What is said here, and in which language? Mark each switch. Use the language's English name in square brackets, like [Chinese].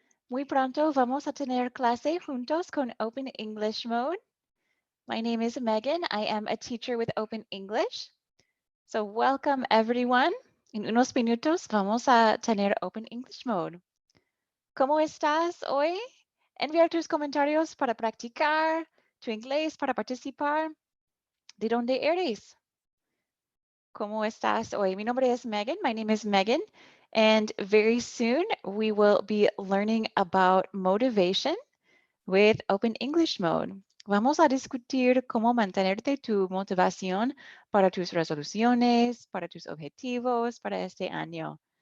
[Spanish] Muy pronto vamos a tener clase juntos con Open English Mode. [English] My name is Megan. I am a teacher with Open English. So welcome everyone. [Spanish] En unos minutos vamos a tener Open English Mode. ¿Cómo estás hoy? Enviar tus comentarios para practicar, tu inglés para participar. ¿De dónde eres? ¿Cómo estás hoy? Mi nombre es Megan. [English] My name is Megan. And very soon we will be learning about motivation with Open English Mode. Vamos a discutir cómo mantenerte tu motivación para tus resoluciones, para tus objetivos para este año.